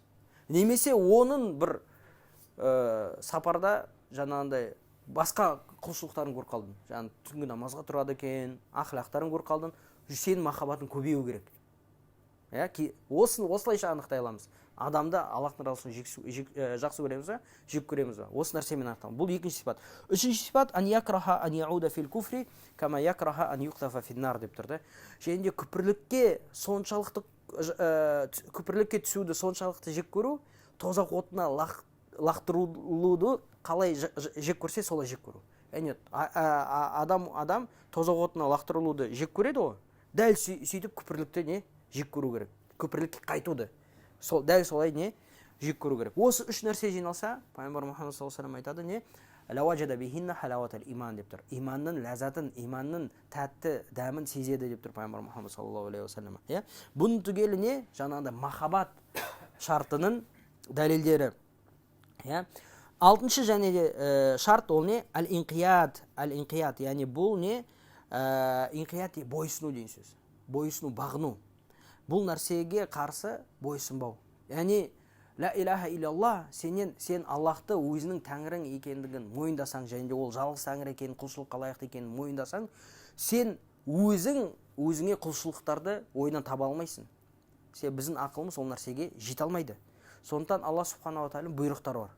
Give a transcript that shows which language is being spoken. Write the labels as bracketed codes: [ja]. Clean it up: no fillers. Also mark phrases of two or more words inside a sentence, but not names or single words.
[kk] Немесе оның бір сапарда жаңағындай басқа құлшылықтарын көріп қалдың. Жаңа түнгі намазға тұрады екен, ақылақтарын көріп қалдың, сенің махаббатың көбею керек. Осылайша анықтай аламыз. адамды Аллахтың разылығын жақсы көреміз ба, жек көреміз ба? Осы нәрсемен анықталады. Бұл екінші сипат. Үшінші сипат [ar] أن يكره أن يعود في الكفر كما يكره أن يقذف في النار [kk] деп тұрды. Және де күпірлікке түсуді соншалықты жек көру, тозақ отына лақтырылуды қалай жек көрсе, солай жек көру. Яғни адам тозақ отына лақтырылуды жек көреді ғой. Дәл сөйтіп күпірлікті не жек көру керек. Күпірлікке қайтуды. Дәл солай не жек көру керек. Осы үш нәрсе жиналса, пайғамбар Мұхаммад [ar] صلى الله عليه وسلم [kk] айтады не? [ar] وجد بهن حلاوة الإيمان деп тұр. [kk] Иманның ләззатын, иманның тәтті дәмін сезеді деп тұр пайғамбар Мұхаммад [ar] صلى الله عليه وسلم. [kk] Иә? Бұның түгелі не? Жаңағыдай махаббат шартының дәлелдері. Иә? Алтыншы және де шарт ол не? Әл-инқият, яғни бұл не? Инқият бойсыну деген сөз. Бойсыну, бағыну. Бұл нәрсеге қарсы бойсынбау. Яғни [ar] لا إله إلا الله, [kk] сен Аллахты өзінің тәңірің екендігін мойындасаң, және де ол жалғыз тәңір екенін, құлшылыққа лайықты екенін мойындасаң, сен өзіңе құлшылықтарды ойдан таба алмайсың. Біздің ақылымыз ол нәрсеге жете алмайды. Сондықтан [ar] الله سبحانه وتعالى [kk] бұйрықтары бар.